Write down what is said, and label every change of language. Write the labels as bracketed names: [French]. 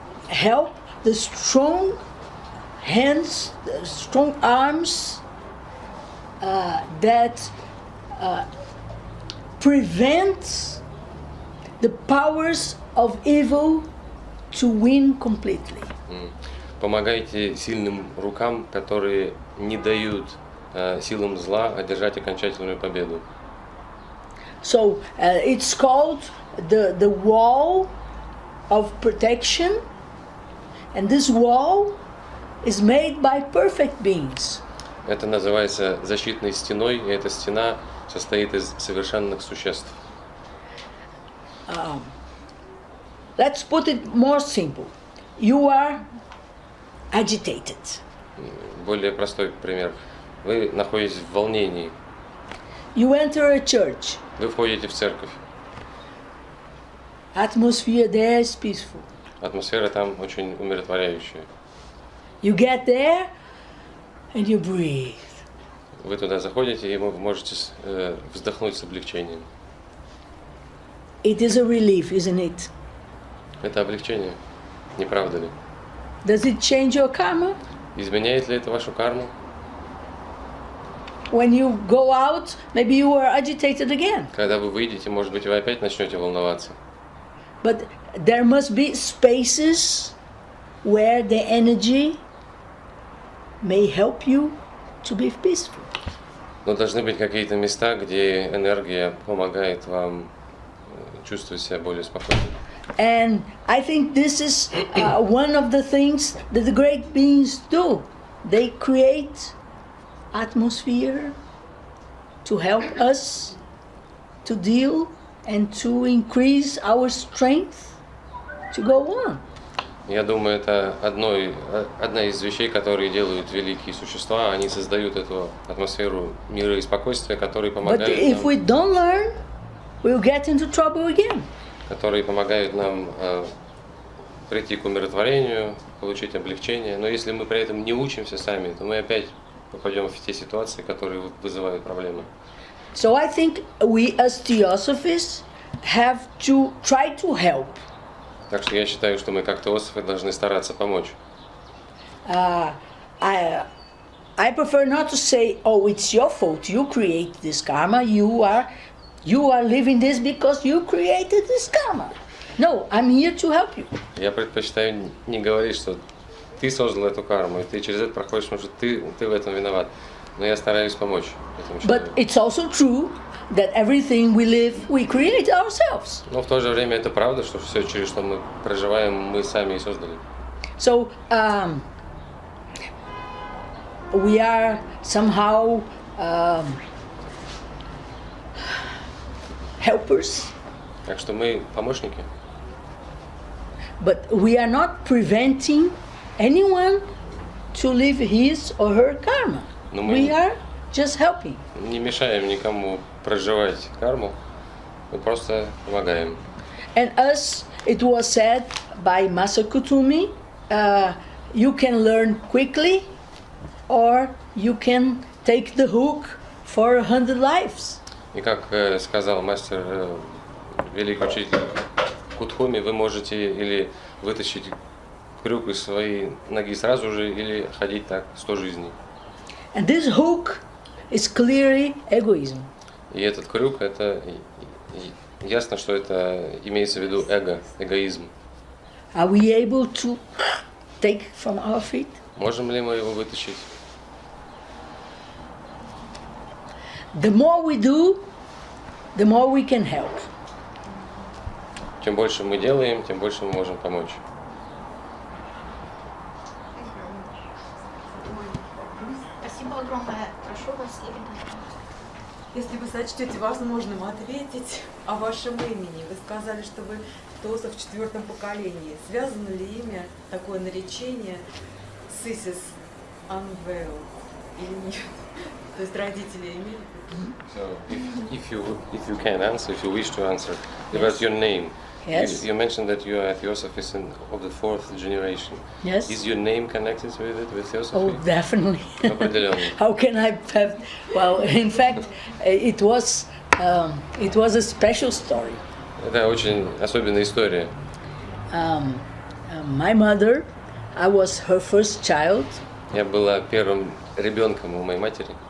[English] Help the strong hands, the strong arms that prevent the powers of evil to win completely. [Russian] Помогайте сильным рукам, которые не дают силам зла одержать окончательную победу. [English] So it's called the wall of protection, and this wall is made by perfect beings. [Russian] Это называется защитной стеной, и эта стена состоит из совершенных существ. [English] Let's put it more simple. You are agitated. [Russian] Более простой пример. Вы находитесь в волнении. [English] You enter a church. [Russian] Вы входите в церковь. [English] Atmosphere there is peaceful. [Russian] Атмосфера там очень умиротворяющая. [English] You get there and you breathe. [Russian] Вы туда заходите, и вы можете вздохнуть с облегчением. [English] It is a relief, isn't it? [Russian] Это облегчение, не правда ли? [English] Does it change your karma? [Russian] Изменяет ли это вашу карму? [English] When you go out, maybe you are agitated again. [Russian] Когда вы выйдете, может быть, вы опять начнете волноваться. [English] But there must be spaces where the energy may help you to be peaceful. [Russian] Но должны быть какие-то места, где энергия помогает вам чувствовать себя более спокойно. [English] And I think this is one of the things that the great beings do. They create atmosphere to help us to deal and to increase our strength to go on. [Russian] Я думаю, это одна из вещей, которые делают великие существа. Они создают эту атмосферу мира и спокойствия, которые помогают [English] But if we don't learn, we'll get into trouble again. [Russian] Которые помогают нам прийти к умиротворению, получить облегчение. Но если мы при этом не учимся сами, то мы опять попадем в те ситуации, которые вызывают проблемы. [English] So I think we as Theosophists have to try to help. [Russian] Так что я считаю, что мы как теософы должны стараться помочь. [English] I prefer not to say, oh, it's your fault, you create this karma, you are living this because you created this karma. No, I'm here to help you. [Russian] Я предпочитаю не говорить, что ты создал эту карму, и ты через это проходишь, потому что ты в этом виноват. Но я стараюсь помочь этому человеку. [English] But it's also true that everything we live, we create ourselves. [Russian] Но в то же время это правда, что все, через что мы проживаем, мы сами и создали. [English] So we are somehow helpers. [Russian] Так что мы помощники. [English] But we are not preventing anyone to live his or her karma. [Russian] Но [English] We [Russian] мы [English] are just helping. [Russian] не мешаем никому проживать карму, мы просто помогаем. [English] And as it was said by Masakutumi, you can learn quickly or you can take the hook for 100 lives. [Russian] И как сказал мастер, великий учитель Кутхуми, вы можете или вытащить крюк из своей ноги сразу же, или ходить так 100 жизней. [English] And this hook is clearly egoism. [Russian] И этот крюк, это ясно, что это имеется в виду эгоизм. [English] Are we able to take from our feet? [Russian] Можем ли мы его вытащить? [English] The more we do, the more we can help. [Russian] Чем больше мы делаем, тем больше мы можем помочь. Спасибо огромное. Прошу вас, Ирина. Если вы сочтете возможным ответить о вашем имени, вы сказали, что вы теософ в 4-м поколении. Связано ли имя, такое наречение, с Isis Unveiled или нет? То есть родители имели? [English] So, if you can answer, if you wish to answer, about your name. Yes. You mentioned that you are a Theosophist of the 4th generation. Yes. Is your name connected with it, with Oh, Theosophy? definitely. [Russian] Определенно. [English] How can I have? Well, in fact, it was a special story. [Russian] Это очень особенная история. [English] My mother, I was her first child, [Russian] Я была первым ребенком у моей матери.